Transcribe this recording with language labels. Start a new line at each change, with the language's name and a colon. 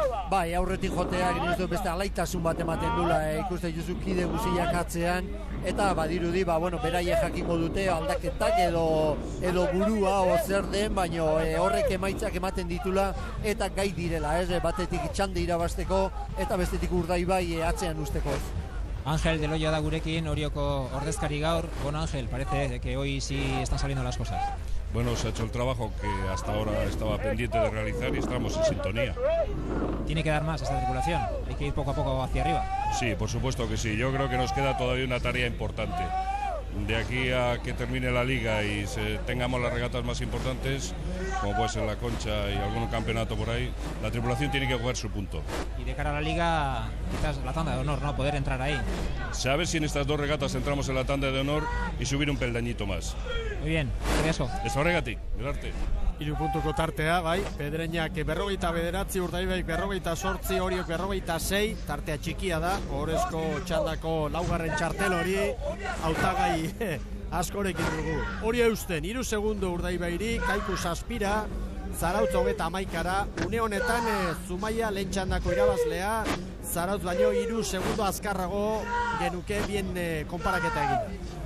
Basque: Bai, aurretik joteak beste alaitasun bat ematen dula, ikusten juzu kide guziak atzean, eta badirudi, beraiek jakingo dute aldaketak edo burua o zer den, baina horrek emaitzak ematen ditula, eta gai direla, batetik txande irabazteko, eta bestetik Urdaibai atzean usteko. Ángel de Loya da gurekin, Orioko ordezkari gaur.
Spanish: Bueno, Ángel, parece que hoy sí están saliendo las cosas. Bueno, se ha hecho el trabajo que hasta ahora estaba pendiente de realizar y estamos en sintonía. ¿Tiene que dar más esta tripulación? ¿Hay que ir poco a poco hacia arriba? Sí, por supuesto que sí. Yo creo que nos queda todavía una tarea importante. De aquí a que termine la liga y tengamos las regatas más importantes, como puede ser la Concha y algún campeonato por ahí, la tripulación tiene que jugar su punto. Y de cara a la liga, quizás la tanda de honor, ¿no? Poder entrar ahí. A ver si en estas 2 regatas entramos en la tanda de honor y subir un peldañito más. Muy bien, eso.
Basque: Ez horregatik, gerarte. 3 puntuko tartea, bai, Pedreñak 49, Urdaibaik 48, Oriok 46, tartea txikia da, Ohorezko txandako laugarren txartel hori, hautagai askorekin dugu. Hori eusten, 3 segundo Urdaibairi, Kaiku 7, Zarautz 31, une honetan Zumaia lehen txandako irabazlea, Zarautz baino 3 segundo azkarrago genuke bien konparaketa egin.